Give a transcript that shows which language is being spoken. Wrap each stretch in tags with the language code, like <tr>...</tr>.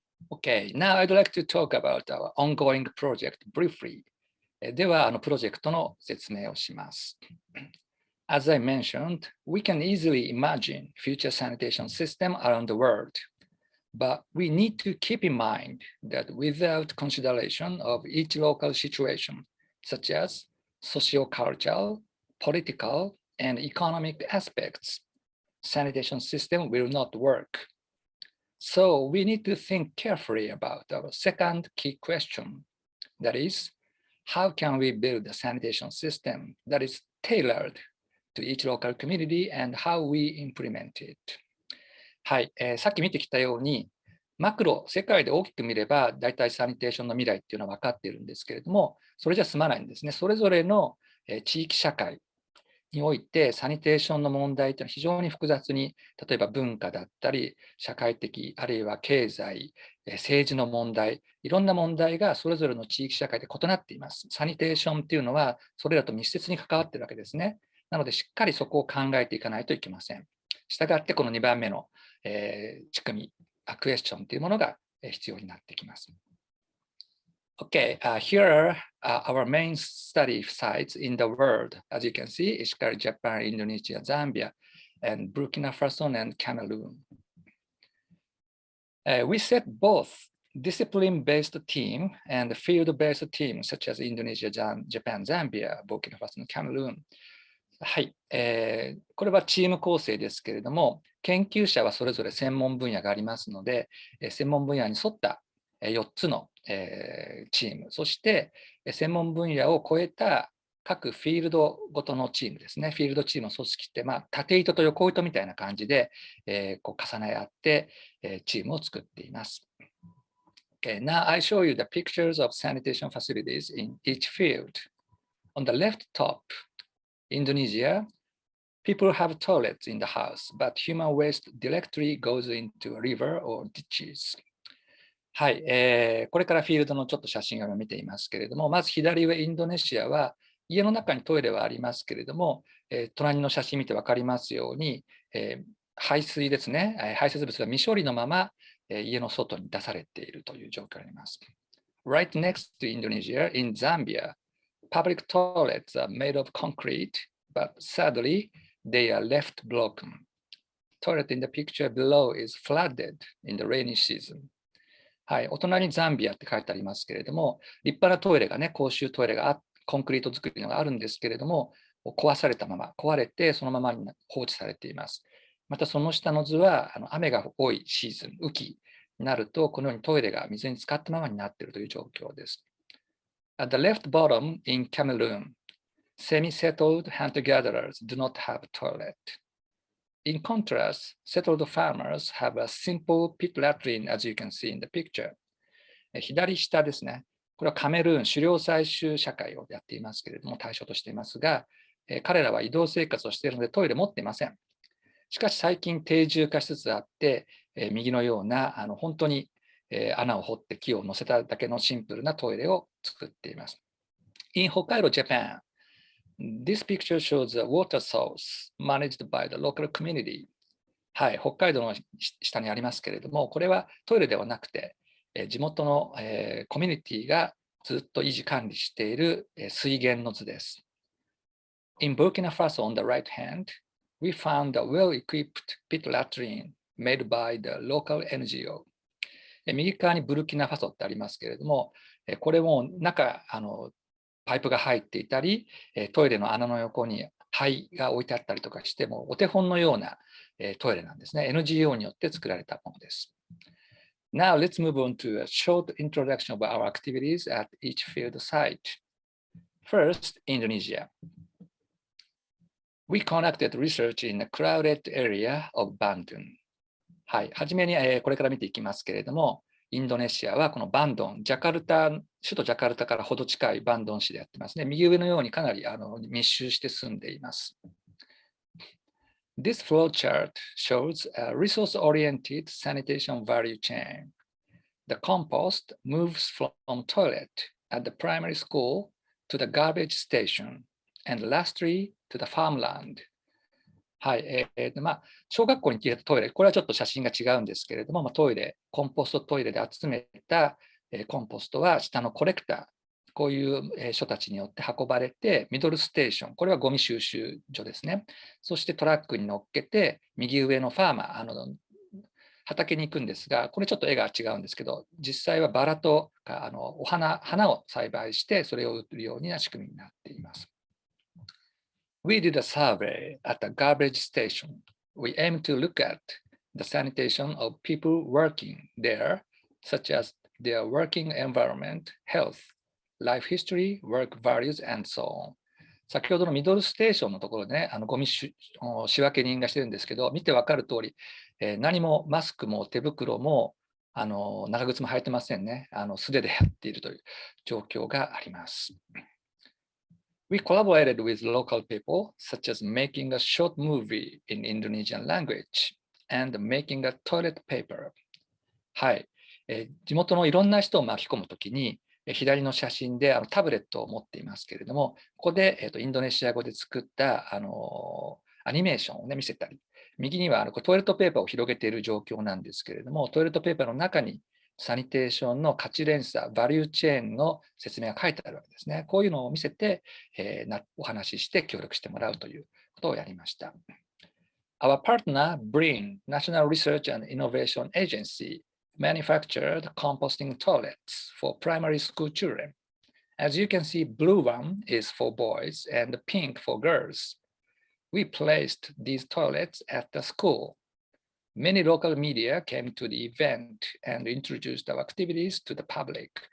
<en>Okay, now I'd like to talk about our ongoing project briefly.</en> <ja>では、プロジェクトの説明をします。</ja> <en>As I mentioned, we can easily imagine future sanitation system around the world, but we need to keep in mind that without consideration of each local situation, such as socio-cultural, political, and economic aspects, sanitation system will not work. So we need to think carefully about our second key question, that is, how can we build a sanitation system that is tailored to each local community and how we implement it?</en> <ja>はい、さっき見てきたように、マクロ、世界で大きく見れば、大体サニテーションの未来っていうのは分かっているんですけれども、それじゃ済まないんですね。それぞれの地域社会において、サニテーションの問題というのは非常に複雑に、例えば文化だったり、社会的、あるいは経済、政治の問題、いろんな問題がそれぞれの地域社会で異なっています。サニテーションっていうのは、それらと密接に関わっているわけですね。なので、しっかりそこを考えていかないといけません。したがって、この2番目の、仕組み、クエスチョンというものが必要になってきます。</ja> <en>Okay, here are our main study sites in the world. As you can see, Ishikari, Japan, Indonesia, Zambia, and Burkina Faso and Cameroon. We set both discipline-based team and field-based team, such as Indonesia, Japan, Zambia, Burkina Faso, and Cameroon.</en> <ja>はい、これはチーム構成ですけれども、研究者はそれぞれ専門分野がありますので、専門分野に沿った4つのチーム、そして専門分野を超えた各フィールドごとのチームですね。フィールドチームの組織って、縦糸と横糸みたいな感じで、こう重ね合って、チームを作っています。</ja> <en>Okay, now I show you the pictures of sanitation facilities in each field. On the left top, Indonesia, people have toilets in the house, but human waste directly goes into a river or ditches.</en> <ja>はい、これからフィールドのちょっと写真を見ていますけれども、まず左上、インドネシアは家の中にトイレはありますけれども、隣の写真見て分かりますように、排水ですね、排泄物が未処理のまま、家の外に出されているという状況になります。</ja> <en>Right next to Indonesia, in Zambia, public toilets are made of concrete, but sadly, they are left broken. Toilet in the picture below is flooded in the rainy season.</en> <ja>はい、お隣にザンビアって書いてありますけれども、立派なトイレがね、公衆トイレがコンクリート作りのがあるんですけれども、壊されたまま、壊れてそのままに放置されています。またその下の図は、雨が多いシーズン、雨季になると、このようにトイレが水に浸かったままになっているという状況です。</ja> <en>At the left bottom in Cameroon, semi-settled hunter-gatherers do not have a toilet. In contrast, settled farmers have a simple pit latrine, as you can see in the picture.</en> <ja>左下ですね。これはカメルーン、狩猟採集社会をやっていますけれども、対象としていますが、彼らは移動生活をしているのでトイレ持っていません。しかし最近定住化しつつあって、右のような本当に穴を掘って木を乗せただけのシンプルなトイレを作っています。</ja> <en>In Hokkaido, Japan, this picture shows a water source managed by the local community.</en> <ja>はい、北海道の下にありますけれども、これはトイレではなくて、地元のコミュニティがずっと維持管理している水源の図です。</ja> <en>In Burkina Faso on the right hand, we found a well-equipped pit latrine made by the local NGO.</en> <ja>右側にブルキナファソってありますけれども、これも中、パイプが入っていたり、トイレの穴の横に灰が置いてあったりとかしても、お手本のようなトイレなんですね。 NGO によって作られたものです。</ja> <en>Now let's move on to a short introduction of our activities at each field site. First, Indonesia. We conducted research in a crowded area of Bandung.</en> <ja>はい、はじめにこれから見ていきますけれども、インドネシアはこのバンドン、首都ジャカルタからほど近いバンドン市でやってますね。右上のようにかなり密集して住んでいます。</ja> <en>This flowchart shows a resource-oriented sanitation value chain. The compost moves from toilet at the primary school to the garbage station, and lastly to the farmland.</en> <ja>はい、小学校に消えたトイレ、これはちょっと写真が違うんですけれども、トイレ、コンポストトイレで集めたコンポストは下のコレクター、こういう人たちによって運ばれて、ミドルステーション、これはゴミ収集所ですね。そしてトラックに乗っけて、右上のファーマー、畑に行くんですが、これちょっと絵が違うんですけど、実際はバラとか花を栽培して、それを売るような仕組みになっています。</ja> <en>We did a survey at the garbage station. We aim to look at the sanitation of people working there, such as their working environment, health, life history, work values, and so on.</en> <ja>先ほどのミドルステーションのところでね、ゴミ仕分け人がしてるんですけど、見てわかる通り、何もマスクも手袋も長靴も履いてませんね。素手でやっているという状況があります。</ja> <en>We collaborated with local people, such as making a short movie in Indonesian language and making a toilet paper.</en> <ja>はい、地元のいろんな人を巻き込むときに、左の写真でタブレットを持っていますけれども、ここで、インドネシア語で作ったアニメーションを、ね、見せたり、右にはトイレットペーパーを広げている状況なんですけれども、トイレットペーパーの中にサニテーションの価値連鎖、バリューチェーンの説明が書いてあるわけですね。こういうのを見せて、お話しして協力してもらうということをやりました。</ja> <en>Our partner, BRIN, National Research and Innovation Agency, manufactured composting toilets for primary school children. As you can see, blue one is for boys and pink for girls. We placed these toilets at the school. Many local media came to the event and introduced our activities to the public.</en>